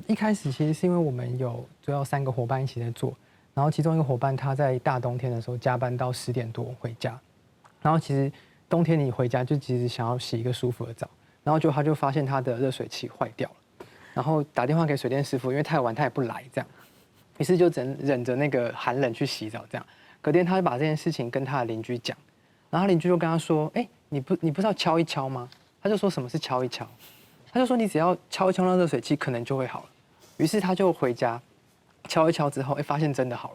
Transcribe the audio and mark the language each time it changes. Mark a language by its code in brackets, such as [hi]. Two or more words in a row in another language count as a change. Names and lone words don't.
[zh] 一開始其實是因為我們有主要3個夥伴一起在做。然後其中一個夥伴，他在大冬天的時候加班到10點多回家。然後其實冬天你回家就其實想要洗一個舒服的澡，然後他就發現他的熱水器壞掉了，然後打電話給水電師傅，因為太晚他也不來，這樣，於是就只能忍着那個寒冷去洗澡。這樣，隔天他就把這件事情跟他的鄰居講，然後他鄰居就跟他說：“哎，你不是要敲一敲嗎？”他就說：“什麼是敲一敲？” 他就说你只要敲一敲那热水器，可能就会好了。于是他就回家敲一敲之后，发现真的好了。